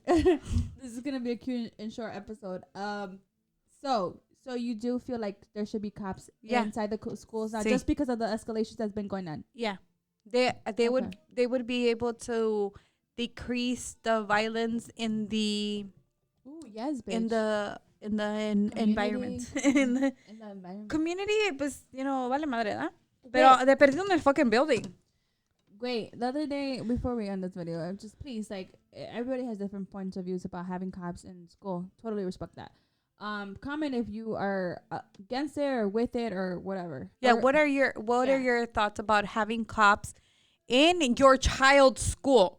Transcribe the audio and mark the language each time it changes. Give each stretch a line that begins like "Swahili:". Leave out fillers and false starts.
English: This is going to be a cute and short episode. So you do feel like there should be cops inside the schools now just because of the escalations that's been going on? Yeah. They would be able to decrease the violence in the... Ooh, yes, bitch. In the environment. in the environment.
Spanish: Community, pues, vale madre, ¿da? Pero de perdido en el
English: fucking building. Wait, the other day, before we end this video, just please, like, everybody has different points of views about having cops in school. Totally respect that. Comment if you are against it or with it or whatever. Yeah, what are your thoughts about having cops in your child's school?